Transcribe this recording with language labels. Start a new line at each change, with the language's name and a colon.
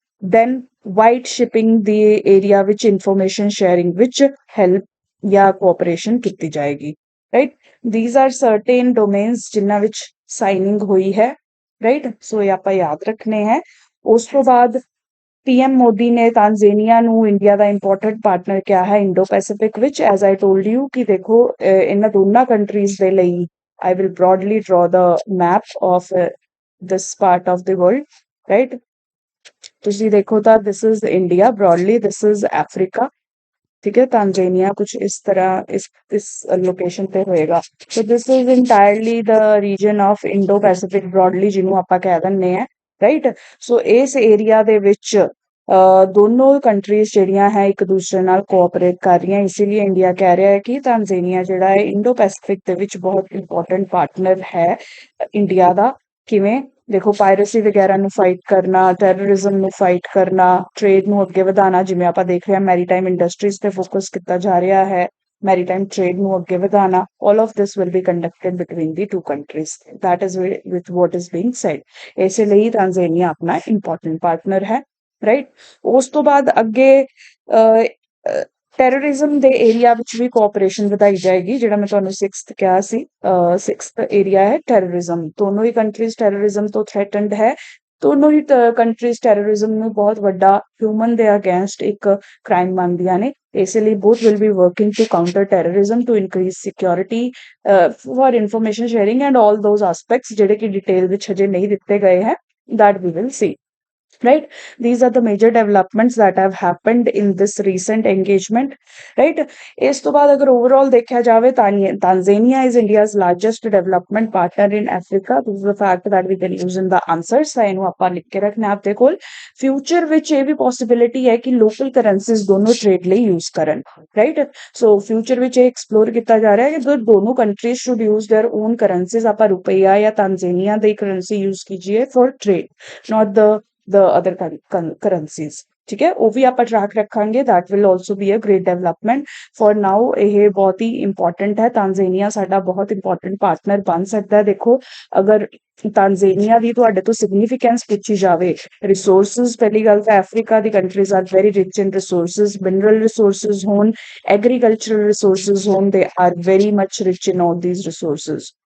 Punjabi: Then white shipping ਦੀ area ਵਿੱਚ information sharing ਵਿੱਚ help ਜਾਂ ਕੋਆਪਰੇਸ਼ਨ ਕੀਤੀ ਜਾਏਗੀ।
English: right, these are certain domains
Punjabi: ਜਿਨ੍ਹਾਂ ਵਿੱਚ ਸਾਈਨਿੰਗ ਹੋਈ ਹੈ। ਰਾਈਟ, ਸੋ ਇਹ ਆਪਾਂ ਯਾਦ ਰੱਖਣੇ ਹੈ। ਉਸ ਤੋਂ ਬਾਅਦ ਪੀਐਮ ਮੋਦੀ ਨੇ ਤਾਂਜ਼ਾਨੀਆ ਨੂੰ ਇੰਡੀਆ ਦਾ ਇੰਪੋਰਟੈਂਟ ਪਾਰਟਨਰ ਕਿਹਾ ਹੈ ਇੰਡੋ ਪੈਸੀਫਿਕ ਵਿੱਚ।
English: as I told you
Punjabi: ਕਿ ਦੇਖੋ ਇਹਨਾਂ ਦੋਨਾਂ ਕੰਟਰੀਜ਼ ਦੇ ਲਈ
English: I will broadly draw the map of this part of the world, right?
Punjabi: ਤੁਸੀਂ ਦੇਖੋ ਤਾਂ
English: this is India broadly, this is Africa, ਠੀਕ ਹੈ।
Punjabi: ਤਾਂਜ਼ਾਨੀਆ ਕੁਝ ਇਸ ਤਰ੍ਹਾਂ ਇਸ ਲੋਕੇਸ਼ਨ ਤੇ ਹੋਏਗਾ।
English: so this is entirely the region of Indo Pacific broadly
Punjabi: ਜਿਹਨੂੰ ਆਪਾਂ ਕਹਿ ਦਿੰਦੇ ਆ,
English: Right.
Punjabi: ਸੋ ਇਸ ਏਰੀਆ ਦੇ ਵਿੱਚ ਦੋਨੋਂ ਕੰਟਰੀਜ਼ ਜਿਹੜੀਆਂ ਹੈ ਇੱਕ ਦੂਸਰੇ ਨਾਲ ਕੋਆਪਰੇਟ ਕਰ ਰਹੀਆਂ, ਇਸ ਲਈ ਇੰਡੀਆ ਕਹਿ ਰਿਹਾ ਹੈ ਕਿ ਤਾਂਜ਼ਾਨੀਆ ਜਿਹੜਾ ਹੈ ਇੰਡੋ ਪੈਸੀਫਿਕ ਦੇ ਵਿੱਚ ਬਹੁਤ ਇੰਪੋਰਟੈਂਟ ਪਾਰਟਨਰ ਹੈ ਇੰਡੀਆ ਦਾ। ਕਿਵੇਂ ਦੇਖੋ, ਪਾਇਰੇਸੀ ਵਗੈਰਾ ਨੂੰ ਫਾਈਟ ਕਰਨਾ, ਟੈਰਰਿਜ਼ਮ ਨੂੰ ਫਾਈਟ ਕਰਨਾ, ਟ੍ਰੇਡ ਨੂੰ ਅੱਗੇ ਵਧਾਉਣਾ, ਜਿਵੇਂ ਆਪਾਂ ਦੇਖ ਰਹੇ ਹਾਂ ਮੈਰੀਟਾਈਮ ਇੰਡਸਟਰੀਜ਼ ਤੇ ਫੋਕਸ ਕੀਤਾ ਜਾ ਰਿਹਾ ਹੈ, ਮੈਰੀਟਾਈਮ ਟ੍ਰੇਡ ਨੂੰ ਅੱਗੇ ਵਧਾਉਣਾ,
English: all of this will be conducted between the two countries, that is with what is being said।
Punjabi: ਇਸੇ ਲਈ ਤਾਂਜ਼ਾਨੀਆ ਆਪਣਾ ਇੰਪੋਰਟੈਂਟ ਪਾਰਟਨਰ ਹੈ, ਰਾਈਟ। ਉਸ ਤੋਂ ਬਾਅਦ ਅੱਗੇ ਟੈਰਰਿਜ਼ਮ ਦੇ ਏਰੀਆ ਵਿੱਚ ਵੀ ਕੋਆਪਰੇਸ਼ਨ ਵਧਾਈ ਜਾਏਗੀ, ਜਿਹੜਾ ਮੈਂ ਤੁਹਾਨੂੰ 6th ਕਿਹਾ ਸੀ। 6th ਏਰੀਆ ਹੈ ਟੈਰਰਿਜ਼ਮ। ਦੋਨੋਂ ਹੀ ਕੰਟਰੀਜ਼ ਟੈਰਰਿਜ਼ਮ ਤੋਂ ਥ੍ਰੈਟਨਡ ਹੈ। ਦੋਨੋਂ ਹੀ ਕੰਟਰੀਜ਼ ਟੈਰਰਿਜ਼ਮ ਨੂੰ ਬਹੁਤ ਵੱਡਾ ਹਿਊਮਨ ਦੇ ਅਗੇਂਸਟ ਇੱਕ ਕ੍ਰਾਈਮ ਮੰਨਦੀਆਂ ਨੇ। ਇਸੇ ਲਈ
English: both will be working to counter terrorism, to increase security, for information sharing and all those aspects
Punjabi: ਜਿਹੜੇ ਕਿ ਡਿਟੇਲ ਵਿੱਚ ਹਜੇ ਨਹੀਂ ਦਿੱਤੇ ਗਏ ਹੈ,
English: that we will see। Right, these are the major developments that have happened in this recent engagement, right।
Punjabi: ਇਸ ਤੋਂ ਬਾਅਦ ਅਗਰ overall ਦੇਖਿਆ ਜਾਵੇ
English: Tanzania is India's largest development partner in Africa। This is the fact that we can use in the answers,
Punjabi: ਤਾਂ ਇਹਨੂੰ ਆਪਾਂ ਲਿਖ ਕੇ ਰੱਖਣਾ ਆਪਦੇ ਕੋਲ। ਫਿਊਚਰ ਵਿੱਚ ਇਹ ਵੀ ਪੋਸਿਬਿਲਿਟੀ ਹੈ ਕਿ ਲੋਕਲ ਕਰੰਸੀਜ਼ ਦੋਨੋਂ ਟ੍ਰੇਡ ਲਈ ਯੂਜ਼ ਕਰਨ, ਰਾਈਟ। ਸੋ ਫਿਊਚਰ ਵਿੱਚ ਇਹ ਐਕਸਪਲੋਰ ਕੀਤਾ ਜਾ ਰਿਹਾ ਹੈ ਕਿ ਦੋਨੋਂ countries
English: should use their own
Punjabi: currencies. ਆਪਾਂ ਰੁਪਈਆ ਜਾਂ ਤਾਂਜ਼ਾਨੀਆ ਦੀ currency use ਕੀਜੀਏ for trade,
English: not the other currencies,
Punjabi: ਠੀਕ ਹੈ। ਉਹ ਵੀ ਆਪਾਂ ਟਰੈਕ ਰੱਖਾਂਗੇ,
English: that will also be a great development।
Punjabi: for now ਇਹ ਬਹੁਤ ਹੀ ਇੰਪੋਰਟੈਂਟ ਹੈ। ਤਾਂਜ਼ਾਨੀਆ ਸਾਡਾ ਬਹੁਤ ਇੰਪੋਰਟੈਂਟ ਪਾਰਟਨਰ ਬਣ ਸਕਦਾ ਹੈ। ਦੇਖੋ, ਅਗਰ ਤਾਂਜ਼ਾਨੀਆ ਦੀ ਤੁਹਾਡੇ ਤੋਂ ਸਿਗਨੀਫੀਕੈਂਸ ਪੁੱਛੀ ਜਾਵੇ, ਰਿਸੋਰਸਿਸ, ਪਹਿਲੀ ਗੱਲ ਤਾਂ Africa ਦੀ countries
English: are very rich in resources,
Punjabi: mineral resources ਹੋਣ, ਐਗਰੀਕਲਚਰਲ ਰਿਸੋਰਸਿਸ ਹੋਣ,
English: They are very much rich in all these resources.